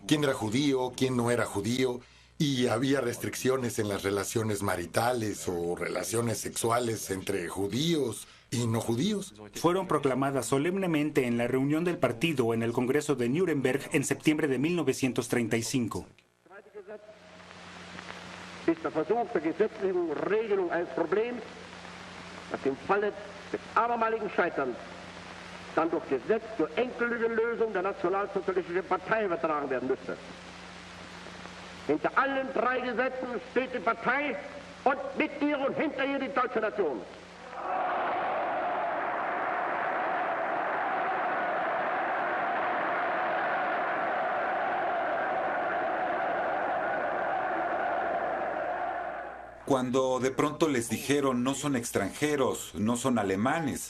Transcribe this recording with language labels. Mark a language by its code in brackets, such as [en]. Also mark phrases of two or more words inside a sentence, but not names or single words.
[es] Quién era judío, quién no era judío. Y había restricciones en las relaciones maritales o relaciones sexuales entre judíos y no judíos. Fueron proclamadas solemnemente en la reunión del partido en el Congreso de Nuremberg en septiembre de 1935. [de] Ist der Versuch der gesetzlichen Regelung eines Problems, das im Falle des abermaligen Scheiterns dann durch Gesetz zur endgültigen Lösung der Nationalsozialistischen Partei übertragen werden müsste. Hinter allen drei Gesetzen steht die Partei und mit ihr und hinter ihr die deutsche Nation. [es] Cuando de pronto les dijeron no son extranjeros, no son alemanes,